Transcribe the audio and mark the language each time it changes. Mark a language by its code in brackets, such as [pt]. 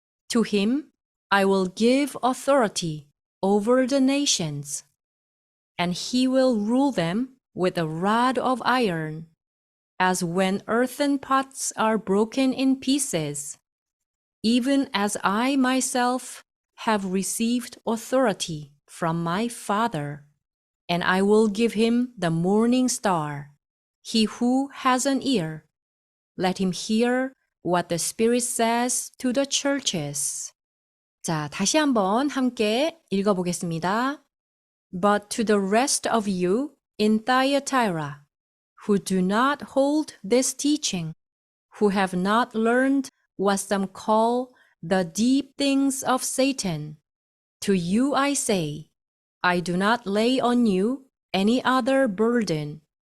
[en] To him I will give authority over the nations, and he will rule them with a rod of iron, as when earthen pots are broken in pieces, even as I myself have received authority from my Father, and I will give him the morning star. He who has an ear, let him hear what the Spirit says to the churches. [ko] 자, 다시 한번 함께 읽어보겠습니다. [en] But to the rest of you in Thyatira, who do not hold this teaching, who have not learned what some call the deep things of Satan, to you I say, I do not lay on you any other burden.